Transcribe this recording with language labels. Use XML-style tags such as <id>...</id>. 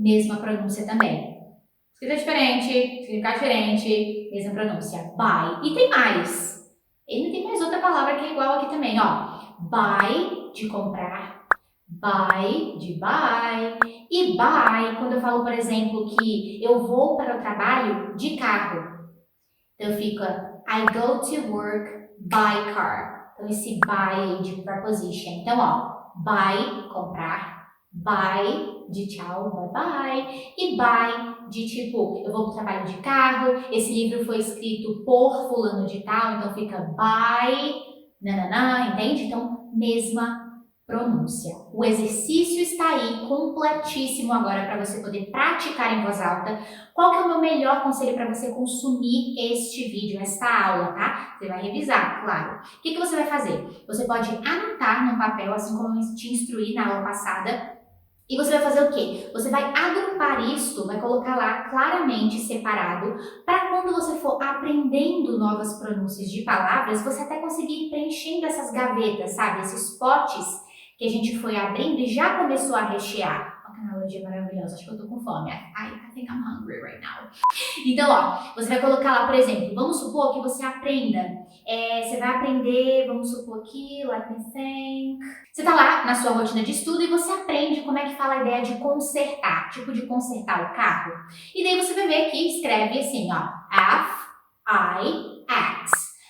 <pt>Mesma pronúncia também. Escrita diferente, significado diferente, mesma pronúncia. Buy. E tem mais. Ele tem mais outra palavra que é igual aqui também, ó. Buy, de comprar. Buy, de buy. E buy, quando eu falo, por exemplo, que eu vou para o trabalho de carro. Então fica</pt> <en>I go to work by car.</en> <pt>Então esse buy de preposition. Então, ó, buy, comprar. Buy, de tchau, bye bye. E buy, de tipo, eu vou para o trabalho de carro. Esse livro foi escrito por fulano de tal. Então fica by, nananã, entende? Então, mesma pronúncia. O exercício está aí completíssimo agora para você poder praticar em voz alta. Qual que é o meu melhor conselho para você consumir este vídeo, esta aula, tá? Você vai revisar, claro. O que você vai fazer? Você pode anotar no papel, assim como eu te instruí na aula passada. E você vai fazer o quê? Você vai agrupar isto, vai colocar lá claramente separado, para quando você for aprendendo novas pronúncias de palavras, você até conseguir ir preenchendo essas gavetas, sabe? Esses potes que a gente foi abrindo e já começou a rechear. Olha que analogia maravilhosa, acho que eu tô com fome.</pt> <en>I think I'm hungry right now.</en> <pt>Então, ó, você vai colocar lá, por exemplo, vamos supor que você aprenda. Você vai aprender, vamos supor aqui,</pt> <en>let me think.</en> <pt>Você tá lá na sua rotina de estudo e você aprende como é que fala a ideia de consertar, tipo de consertar o carro. E daí você vai ver que escreve assim, ó, F-I-X.</pt>